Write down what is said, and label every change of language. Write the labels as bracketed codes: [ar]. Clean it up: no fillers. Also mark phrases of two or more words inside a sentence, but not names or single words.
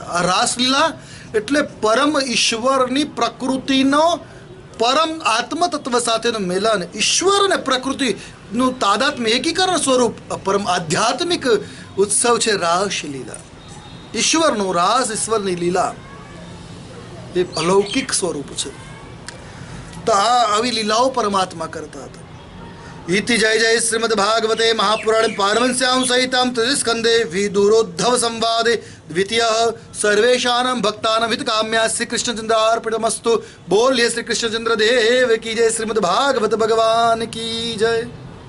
[gu] આ રાસલીલા એટલે પરમ ઈશ્વરની પ્રકૃતિનો પરમ આત્મતત્વ સાથેનું મિલન, ઈશ્વર અને પ્રકૃતિનું તાદાત્મ્ય એકીકરણ સ્વરૂપ પરમ આધ્યાત્મિક ઉત્સવ છે રાસલીલા. ઈશ્વરનો રાસ, ઈશ્વરની લીલા એ અલૌકિક સ્વરૂપ છે. તો આવી લીલાઓ પરમાત્મા કરતા હતા. [sa] इति जय जय श्रीमद् भागवते महापुराणे पारमहंस्यां सहितं तृतीयस्कन्धे विदुरोद्धव संवादे द्वितीयः सर्वेषां भक्तानां हितकाम्या श्री कृष्णचन्द्रार्पणमस्तु. [hi] बोलिए श्री कृष्णचंद्र देव की जय. श्रीमद् भागवत भगवान की जय.